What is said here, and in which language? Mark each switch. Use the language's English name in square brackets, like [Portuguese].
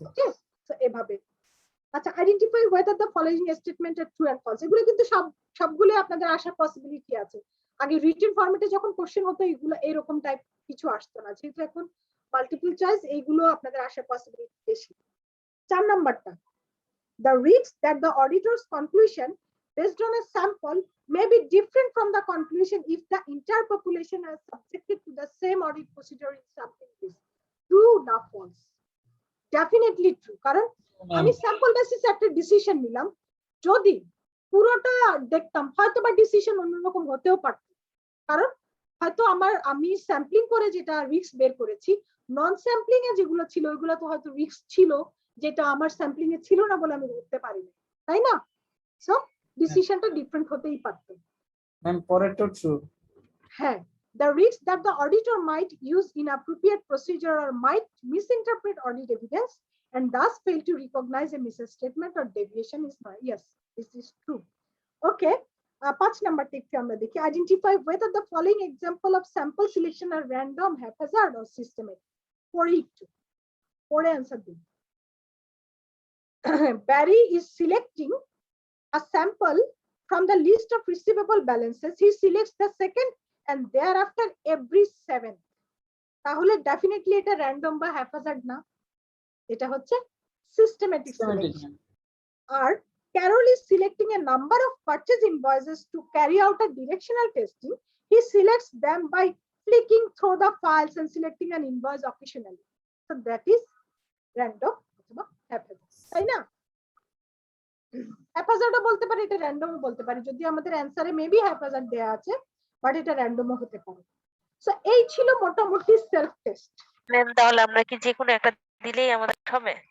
[Bangla] ওকে, so এভাবে। আচ্ছা, identify whether the following statement আর true and false. এগুলো কিন্তু সবগুলো আপনাদের আসার পসিবিলিটি আছে। আগে রিটেন ফরম্যাটে যখন কোশ্চেন হতো এগুলো এরকম টাইপ কিছু আসতো না, যেহেতু এখন মাল্টিপল চয়েস, এইগুলো আপনাদের আসার পসিবিলিটি বেশি। 4 নাম্বারটা, [English] the risk that the auditor's conclusion based on a sample may be different from the conclusion if the entire population is subjected to the same audit procedure in sampling list. True না false? Definitely true, [Bangla] কারণ আমি sample বেসিসে একটা decision নিলাম, যদি পুরোটা দেখতাম হয়তো বা ডিসিশন অন্যরকম হতেও পারত, কারণ হয়তো আমি স্যাম্পলিং করে যেটা রিস্ক বের করেছি, নন স্যাম্পলিং এ যেগুলো ছিল ওইগুলো তো হয়তো রিস্ক ছিল যেটা আমার স্যাম্পলিং এ ছিল না বলে আমি ধরতে পারিনি, তাই না? সো ডিসিশনটা ডিফারেন্ট হতেই পারত। ম্যাম পরেরটা ট্রু। [English] হ্যাঁ, the risk that the auditor might use inappropriate procedure or might misinterpret audit evidence and thus fail to recognize a misstatement or deviation is not. Yes, this is true. Okay, 5 number take [Bangla] আমরা দেখি, [English] identify whether the following example of sample selection are random, haphazard or systematic. [Bangla] পরে answer দিন। [English] Barry is selecting a sample from the list of receivable balances. He selects the second and thereafter every 7th. [Bangla] তাহলে definitely এটা random বা haphazard না, এটা হচ্ছে systematic selection. [English] আর Carol is selecting a number of purchase invoices to carry out a directional testing. He selects them by flicking through the files and selecting an invoice occasionally. So that is random [Bangla] অথবা haphazard, তাই না? হ্যাপাজার্ডও বলতে পারি, এটা র্যান্ডমও বলতে পারি, যদি আমাদের অ্যানসারে মেবি হ্যাপাজার্ড দেয়া আছে, বাট এটা র্যান্ডমও হতে পারে। সো এই ছিল মোটামুটি সেলফ টেস্ট। ম্যাম তাহলে আমরা কি যে কোনো একটা দিলেই আমাদের হবে?